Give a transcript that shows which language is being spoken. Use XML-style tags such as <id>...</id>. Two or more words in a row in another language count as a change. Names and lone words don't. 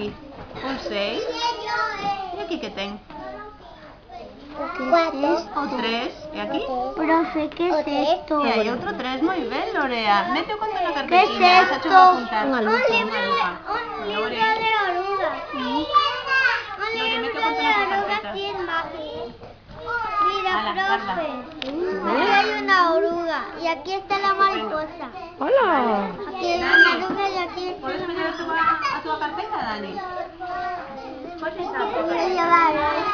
<gl>O 6. E aquí que ten? O 4. O 3. E aquí?</gl> <es>Profe, ¿qué es esto?</es> <gl>E hai outro 3, moi ben, Lorea. Mete o conto na</gl> <es>¿Qué</es> <gl>carpetilla,</gl> <es>es</es> <gl>xa</gl> <es>esto?</es> <gl>cho vou apuntar.</gl> <es>Un libro</es> <gl>Lore,</gl> <es>de orugas.</es> <gl>Lore, mete o conto na tua carpeta.</gl> <es>Mira,</es> <gl>Ala, guarda.</gl> <es>profe. Aquí hay una oruga y aquí está la mariposa. Hola. Aquí hay una oruga y aquí está</es> <gl>Podes</gl> <es>la</es> <gl>meter a tua carpeta, Dani? Podes entrar a tua</gl> <es>Voy a</es>